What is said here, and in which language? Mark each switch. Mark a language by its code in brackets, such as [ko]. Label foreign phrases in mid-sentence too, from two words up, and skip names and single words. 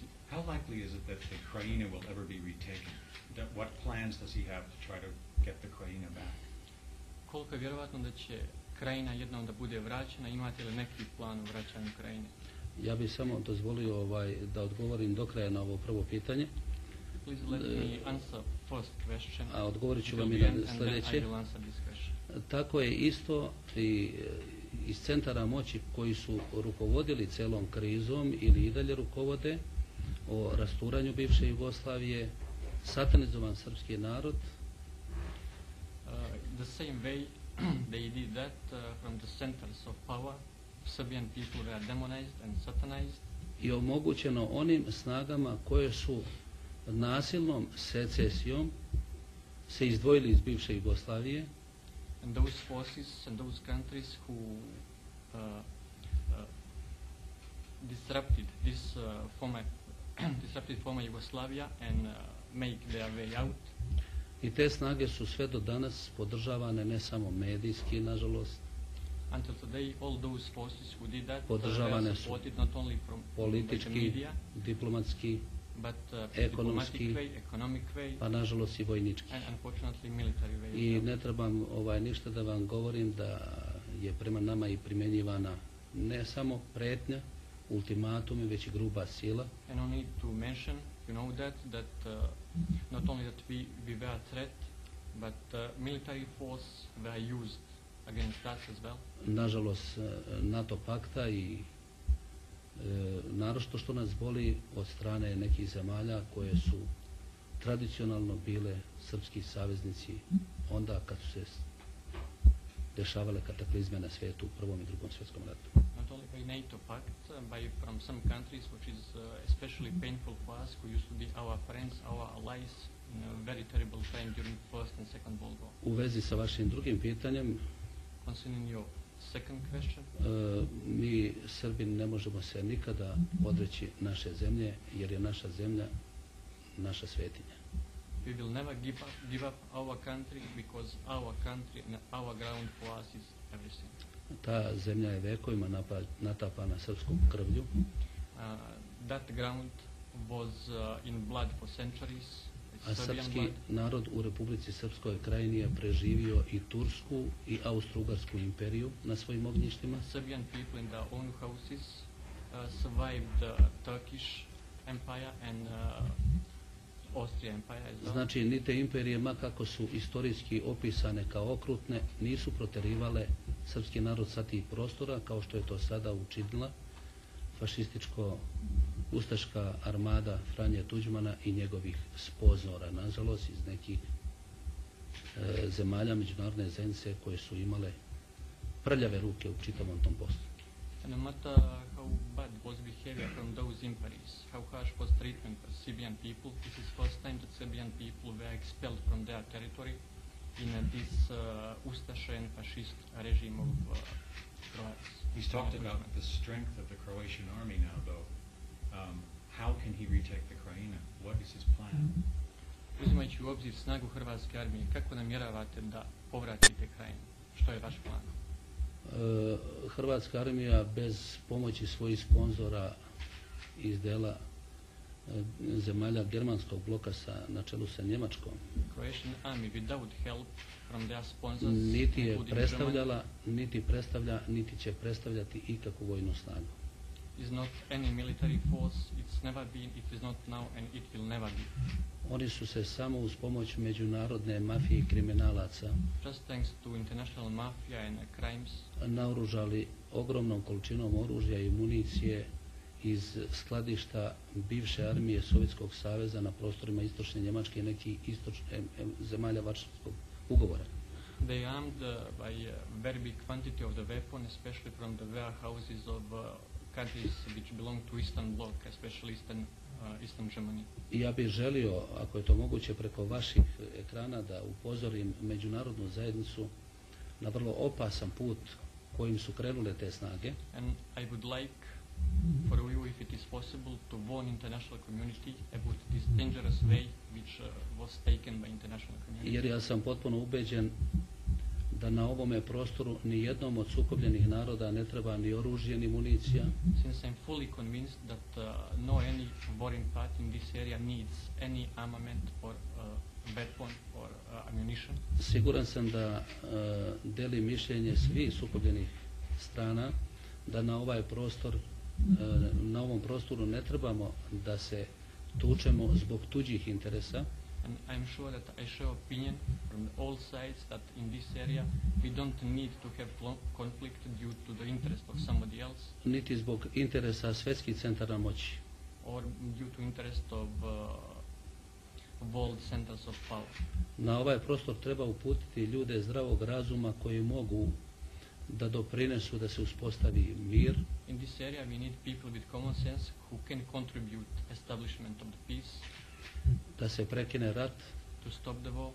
[en] How likely is it that the Krajina will ever be retaken? What plans does he have to try to get the Krajina back? [sr] Koliko je vjerovatno da će Krajina jednom da bude vraćena? Imate li neki plan o vraćanju Krajine? Ja bih samo dozvolio da odgovorim do kraja na ovo prvo pitanje. [en] Please let me answer first question. [sr] A odgovorit ću [en] Till [sr] vam [en] the [sr] i na [en] end, and then I [sr] sljedeće. [en] will answer this question. [sr] Tako je isto i iz centara moći koji su rukovodili celom krizom ili i dalje rukovode o rasturanju bivše Jugoslavije, satanizovan srpski narod. [en] The same way they did that from the centers of power, Serbian people were demonized and satanized. [sr] I omogućeno onim snagama koje su nasilnom secesijom se izdvojili iz bivše Jugoslavije. [en] And those forces and those countries who disrupted this former Yugoslavia and make their way out. [sr] I te snage su sve do danas podržavane ne samo medijski, nažalost, [en] Until today, all those forces who did that [sr] podržavane [en] were [sr] su [en] supported not only from the [sr] politički, [en] media, [sr] diplomatski, [en] but [sr] ekonomski, [en] diplomatic way, economic way, [sr] pa nažalost i vojnički. [en] and unfortunately military way. [sr] I ne trebam ništa da vam govorim da je prema nama i primjenjivana ne samo pretnja, ultimatumi, već i gruba sila. [en] And no need to mention, you know that not only that we were a threat, but military force were used against us as well. [sr] Nažalost, NATO pakta i naročito što nas boli od strane nekih zemalja koje su tradicionalno bile srpski saveznici onda kad su se dešavale kataklizme na svijetu u Prvom i Drugom svjetskom ratu. [en] Not only by NATO pact, by from some countries which is especially painful for us, who used to be our friends, our allies in a very terrible time during First and Second World War. [sr] U vezi sa vašim drugim pitanjem, [en] Concerning your second question, [sr] mi Srbi ne možemo se nikada odreći naše zemlje, jer je naša zemlja naša svetinja. [en] we will never give up our country, because our country and our ground for us is everything. [sr] Ta zemlja je vekovima natapana srpskom krvlju. [en] That ground was in blood for centuries. [sr] A [en] Serbian [sr] srpski [en] blood. [sr] narod u Republici Srpskoj krajini je preživio i Tursku i Austro-Ugarsku imperiju na svojim ognjištima. [en] Serbian people in their own houses survived the Turkish Empire and Austria Empire as well. [sr] Znači, ni te imperije, makako su istorijski opisane kao okrutne, nisu proterivale srpski narod sa tih prostora, kao što je to sada učinila fašističko-ustaška armada Franje Tuđmana i njegovih sponzora, nažalost, iz nekih zemalja međunarodne zajednice koje su imale prljave ruke u čitavom tom poslu. [en] And no matter how bad was behavior from those empires, how harsh was treatment for Serbian people, this is first time that Serbian people were expelled from their territory in this Ustaša and fascist regime of Croats. He's talked about the strength of the Croatian army now, though. How can he retake the Krajina? What is his plan? [sr] Uzimajući u obzir snagu Hrvatske armije, kako namjeravate da povratite Krajinu? Što je vaš plan? Hrvatska armija bez pomoći svojih sponzora iz dela zemalja germanskog bloka na čelu sa Njemačkom [en] Croatian army without help from their sponsors, [sr] niti je [en] including [sr] predstavljala, niti predstavlja, niti će predstavljati ikakvu vojnu snagu. [en] is not any military force. It's never been, it is not now, and it will never be. [sr] Oni su se samo uz pomoć međunarodne mafije i kriminalaca [en] Just thanks to international mafia and crimes, [sr] naoružali ogromnom količinom oružja i municije iz skladišta bivše armije Sovjetskog saveza na prostorima istočne Njemačke i nekih zemalja Varšavskog ugovora. [en] they armed by a very big quantity of the weapon, especially from the warehouses of countries which belong to Eastern Bloc, especially Eastern Germany. [sr] I ja bih želio, ako je to moguće, preko vaših ekrana da upozorim međunarodnu zajednicu na vrlo opasan put kojim su krenule te snage. [en] And I would like for you, if it is possible, to warn international community about this dangerous way which was taken by international community. [sr] Jer ja sam potpuno ubeđen da na ovome prostoru ni jednom od sukobljenih naroda ne treba ni oružje ni municija. [en] Since I'm fully convinced that no any warring party in this area needs any armament or weapon or ammunition. [sr] Siguran sam da deli mišljenje svih sukobljenih strana da na ovaj prostor, na ovom prostoru ne trebamo da se tučemo zbog tuđih interesa. [en] And I'm sure that I share opinion from all sides that in this area we don't need to have conflict due to the interest of somebody else [sr] Niti zbog interesa svjetskih centara moći. [en] or due to interest of world centers of power. [sr] Na ovaj prostor treba uputiti ljude zdravog razuma koji mogu da doprinesu da se uspostavi mir, [en] In this area we need people with common sense who can contribute establishment of the peace, [sr] da se prekine rat [en] to stop the war